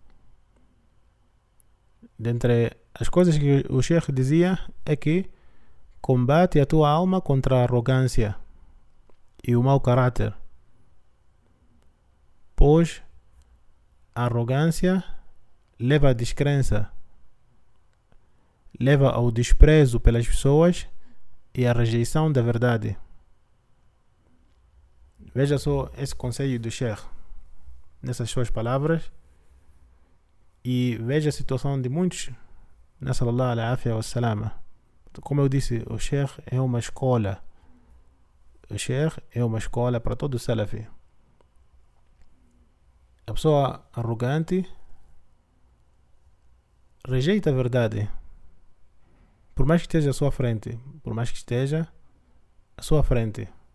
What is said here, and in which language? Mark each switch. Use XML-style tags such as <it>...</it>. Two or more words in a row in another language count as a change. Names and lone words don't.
<pt>Dentre as coisas que o Sheikh dizia é que combate a tua alma contra a arrogância e o mau caráter, pois a arrogância leva à descrença, leva ao desprezo pelas pessoas e à rejeição da verdade. Veja só esse conselho do Sheikh nessas suas palavras e veja a situação de muitos.</pt> <ar>نسأل الله العافية والسلامة.</ar> <pt>Como eu disse, o Sheikh é uma escola. O Sheikh é uma escola para todo o Salafi. A pessoa arrogante rejeita a verdade, por mais que esteja à sua frente, por mais que esteja à sua frente.</pt>